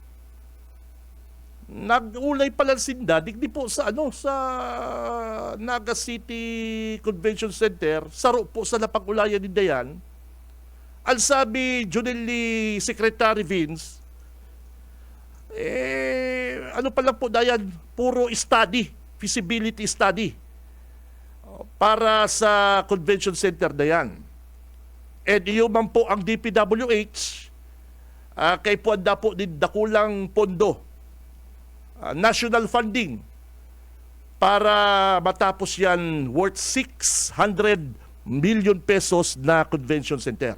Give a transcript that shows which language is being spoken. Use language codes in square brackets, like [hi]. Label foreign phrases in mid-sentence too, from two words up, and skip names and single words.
[bik] Nag-ulay pala sinda, digdi po sa sa Naga City Convention Center, saro po sa napag-ulayan ni Dayan. Ang sabi Junelli Secretary Vince, ano pala po Dayan, puro [en] study, feasibility study [bik] para sa [en] convention center [bik] na yan. And iyon po ang DPWH, kay po anda po din dakulang pondo, [en] national funding, [bik] para matapos yan worth [en] 600 million pesos [bik] na [en] convention center.